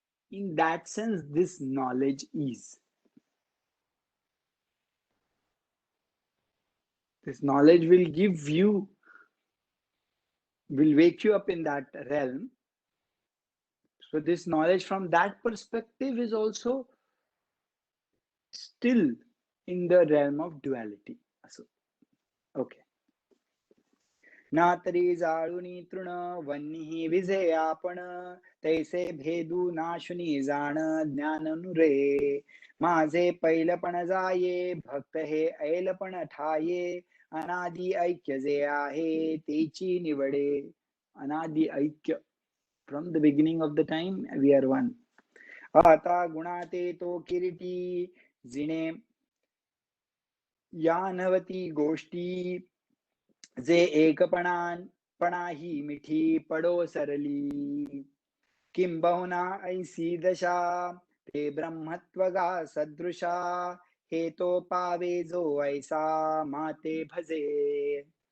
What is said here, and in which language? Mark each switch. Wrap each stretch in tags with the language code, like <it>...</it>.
<en>In that sense this knowledge is, this knowledge will give you, will wake you up in that realm. So this knowledge from that perspective is also still in the realm of duality. So, okay.</en> <mr>ना तरी जाळुनी तृण वन्ही विजे आपण तैसे भेदू नाशुनी जाण ज्ञान नुरे. माझे पैलपण जाये भक्त हे ऐलपण ठाये अनादि ऐक्य जे आहे तेची निवडे. अनादि ऐक्य,</mr> <en>from the beginning of the time we are one.</en> <mr>आता गुणाते तो किरीटी जिने या नवती गोष्टी जे एकपणाही मिठी पडो सरली. किंबहुना ऐसी दशा ते ब्रह्मत्वगा सदृशा हे तो पावे जो ऐसा माते भजे.</mr>